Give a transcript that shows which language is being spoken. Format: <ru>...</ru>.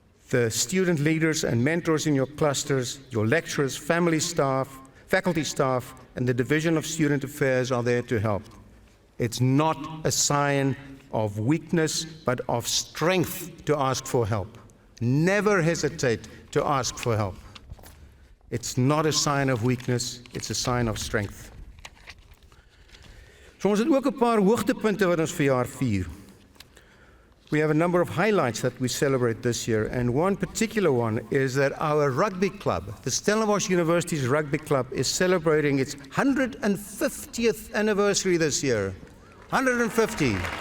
<en>The student leaders and mentors in your clusters, your lecturers, family staff, faculty staff, and the Division of Student Affairs are there to help. It's not a sign of weakness, but of strength to ask for help. Never hesitate to ask for help. It's not a sign of weakness, it's a sign of strength.</en> <af>So ons het ook 'n paar hoogtepunte wat ons verjaar vier.</af> <en>We have a number of highlights that we celebrate this year, and one particular one is that our rugby club, the Stellenbosch University's rugby club, is celebrating its 150th anniversary this year. 150.</en>